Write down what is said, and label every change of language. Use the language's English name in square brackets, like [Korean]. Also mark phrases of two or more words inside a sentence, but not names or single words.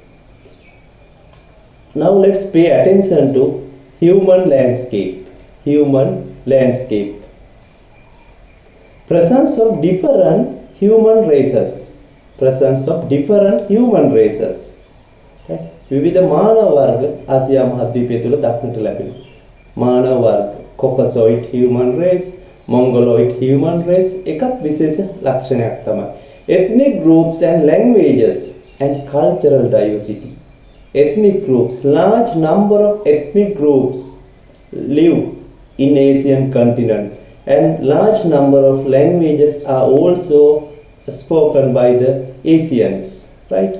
[English] Now let's pay attention to human landscape. Human landscape. Presence of different human races. Presence of different human races. Right? [Sinhala] විවිධ මානව වර්ග ආසියා මහද්වීපය තුල දක්නට ලැබෙනවා. මානව වර්ග [English] Caucasoid human race, Mongoloid human race [Sinhala] එකත් විශේෂ ලක්ෂණයක් තමයි. [English] ethnic groups and languages and cultural diversity. Ethnic groups, large number of ethnic groups live in Asian continent, and large number of languages are also spoken by the Asians, right?